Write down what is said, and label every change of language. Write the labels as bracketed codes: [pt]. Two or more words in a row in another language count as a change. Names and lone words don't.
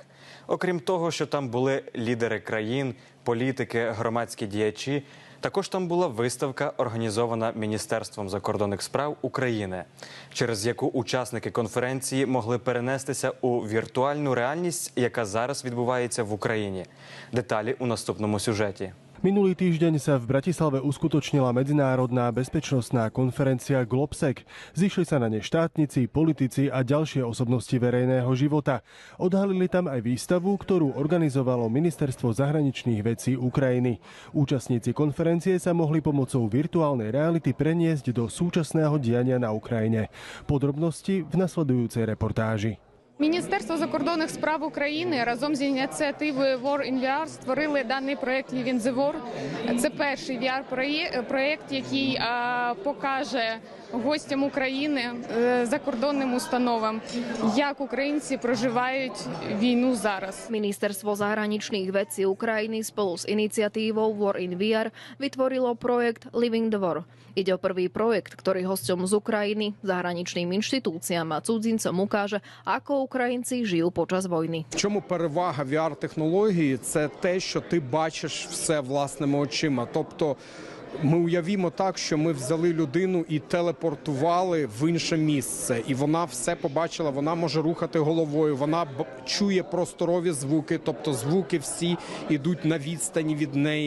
[uk] Окрім того, що там були лідери країн, політики, громадські діячі, також там була виставка, організована Міністерством закордонних справ України, через яку учасники конференції могли перенестися у віртуальну реальність, яка зараз відбувається в Україні. Деталі у наступному сюжеті. [sk] Minulý týždeň sa v Bratislave uskutočnila medzinárodná bezpečnostná konferencia Globsec. Zišli sa na ne štátnici, politici a ďalšie osobnosti verejného života. Odhalili tam aj výstavu, ktorú organizovalo Ministerstvo zahraničných vecí Ukrajiny. Účastníci konferencie sa mohli pomocou virtuálnej reality preniesť do súčasného diania na Ukrajine. Podrobnosti v nasledujúcej reportáži. [uk] Міністерство закордонних справ України разом з ініціативою War in VR створили даний проєкт Live in the War. Це перший VR-проєкт, який покаже гостям України, закордонним установам, як українці проживають війну зараз. [sk] Ministerstvo zahraničných vecí Ukrajiny spolu s iniciatívou War in VR vytvorilo projekt Live in the War. Ide o prvý projekt, ktorý hosťom z Ukrajiny, zahraničným inštitúciám a cudzincom ukáže, ako Українці žijú počas війни. [uk] В чому перевага VR-технології? Це те, що ти бачиш все власними очима. Тобто ми уявімо так, що ми взяли людину і телепортували в інше місце. І вона все побачила, вона може рухати головою, вона чує просторові звуки, тобто звуки всі йдуть на відстані від неї.